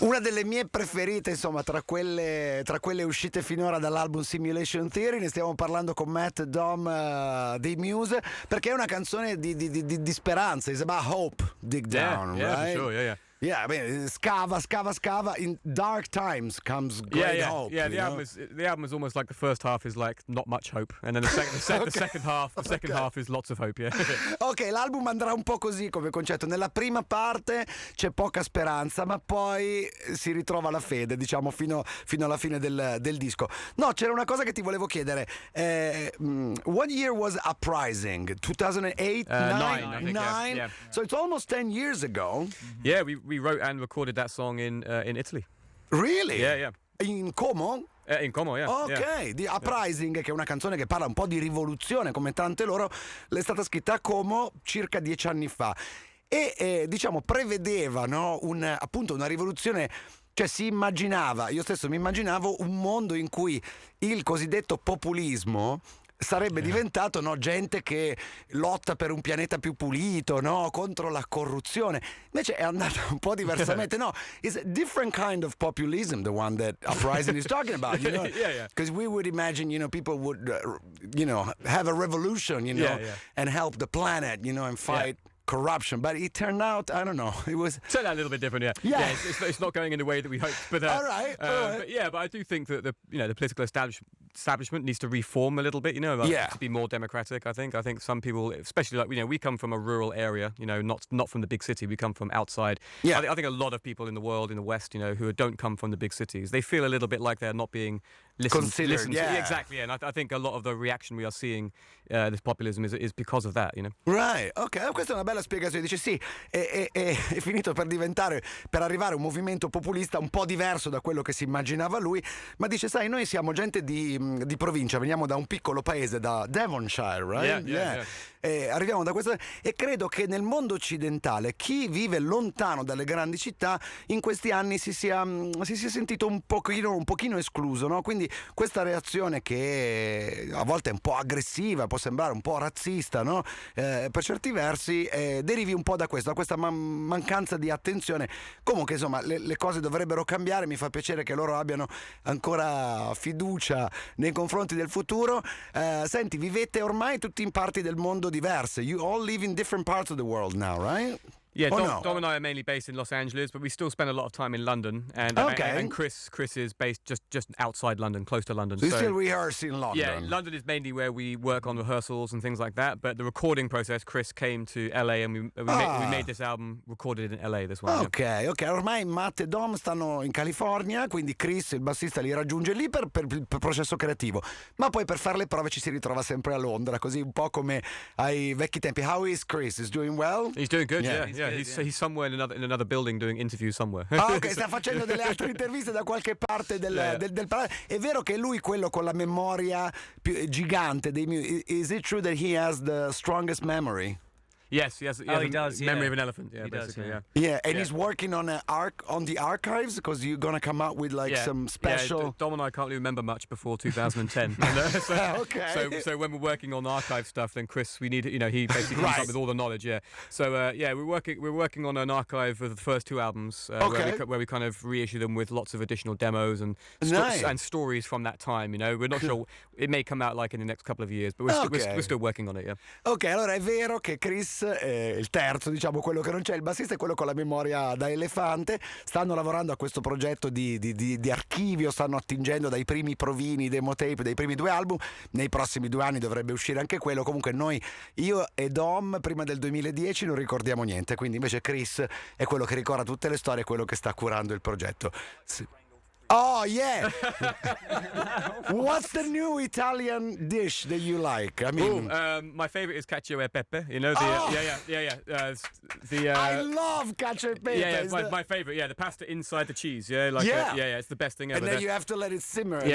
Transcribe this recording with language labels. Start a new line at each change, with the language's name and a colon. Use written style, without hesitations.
Italian: Una delle mie preferite, insomma, tra quelle uscite finora dall'album Simulation Theory, ne stiamo parlando con Matt Dom dei Muse, perché è una canzone di speranza.
English: It's about hope, Dig Down, yeah, right? for sure, yeah. Yeah, I mean, scava. In dark times comes great hope. Yeah. you The know? album is almost like the first half is like not much hope, and then the second half is lots of hope. Yeah.
Italian: Ok, l'album andrà un po' così come concetto. Nella prima parte c'è poca speranza, ma poi si ritrova la fede, diciamo, fino alla fine del disco. No, c'era una cosa che ti volevo chiedere.
English: What year was Uprising? 2008? Nine, I think, yeah. So it's almost 10 years ago. Yeah, we wrote and recorded that song in Italy. Really? Yeah. In Como? In Como, yeah. Ok, yeah.
Italian: di Uprising, che è una canzone che parla un po' di rivoluzione come tante loro, è stata scritta a Como circa 10 anni fa e diciamo prevedeva, no, appunto una rivoluzione. Cioè io stesso mi immaginavo un mondo in cui il cosiddetto populismo sarebbe diventato, no, gente che lotta per un pianeta più pulito, no, contro la corruzione. Invece è andata un po' diversamente.
English: No, it's a different kind of populism, the one that Uprising is talking about, you know. Yeah. Because we would imagine, you know, people would, you know, have a revolution, you know, and help the planet, you know, and fight corruption. But it turned out, I don't know, it was... Turned out a little bit different, Yeah. it's not going in the way that we hoped. But, All right. But I do think that the political establishment needs to reform a little bit, you know, to be more democratic. I think some people, especially like, you know, we come from a rural area, you know, not from the big city. We come from outside. Yeah. I think a lot of people in the world, in the West, you know, who don't come from the big cities, they feel a little bit like they're not being listened to. Yeah. Exactly. And I think a lot of the reaction we are seeing, this populism, is because of that, you know.
Italian: Right, ok, questa è una bella spiegazione. Dice sì, è finito per arrivare a un movimento populista un po' diverso da quello che si immaginava lui, ma dice, sai, noi siamo gente di provincia, veniamo da un piccolo paese, da Devonshire, right? Yeah. Arriviamo da questa, e credo che nel mondo occidentale chi vive lontano dalle grandi città in questi anni si sia sentito un pochino escluso, no? Quindi questa reazione che a volte è un po' aggressiva, può sembrare un po' razzista, no? Per certi versi derivi un po' da questo, da questa mancanza di attenzione. Comunque insomma le cose dovrebbero cambiare, mi fa piacere che loro abbiano ancora fiducia nei confronti del futuro. Senti, vivete ormai tutti in parti del mondo diverse.
English: You all live in different parts of the world now, right? Yeah, no? Dom and I are mainly based in Los Angeles, but we still spend a lot of time in London. And Chris is based just outside London, close to London. So you still rehearse in London? Yeah, London is mainly where we work on rehearsals and things like that. But the recording process, Chris came to LA and we made this album, recorded in LA, this one.
Italian: Ok, ormai Matt e Dom stanno in California, quindi Chris, il bassista, li raggiunge lì per il processo creativo. Ma poi per fare le prove ci si ritrova sempre a Londra, così un po' come ai vecchi tempi.
English: How is Chris? Is doing well? He's doing good, yeah. He's He's somewhere in another building doing interviews somewhere.
Italian: Ok, sta facendo delle altre interviste da qualche parte del palazzo. È vero che lui, quello con la memoria più gigante
English: is it true that he has the strongest memory? Yes, he has does, memory of an elephant. Yeah, he basically, does, Yeah, and he's working on the archives because you're gonna come out with some special. Yeah, Dom and I can't really remember much before 2010. Okay. So when we're working on archive stuff, then Chris, we need, you know, he basically comes up with all the knowledge. Yeah. So we're working on an archive of the first two albums, where we kind of reissue them with lots of additional demos and stories from that time. You know, we're not sure it may come out like in the next couple of years, but we're still working on it. Yeah.
Italian: Ok, allora è vero che Chris, il terzo, diciamo, quello che non c'è, il bassista, è quello con la memoria da elefante. Stanno lavorando a questo progetto di archivio, stanno attingendo dai primi provini, demo tape dei primi due album. Nei prossimi 2 anni dovrebbe uscire anche quello. Comunque io e Dom prima del 2010 non ricordiamo niente, quindi invece Chris è quello che ricorda tutte le storie, è quello che sta curando il progetto.
English: Sì. Oh yeah! What's the new Italian dish that you like? I mean, my favorite is cacio e pepe. You know, I love cacio e pepe. Yeah, my favorite. Yeah, the pasta inside the cheese. Yeah, it's the best thing ever. And then you have to let it simmer.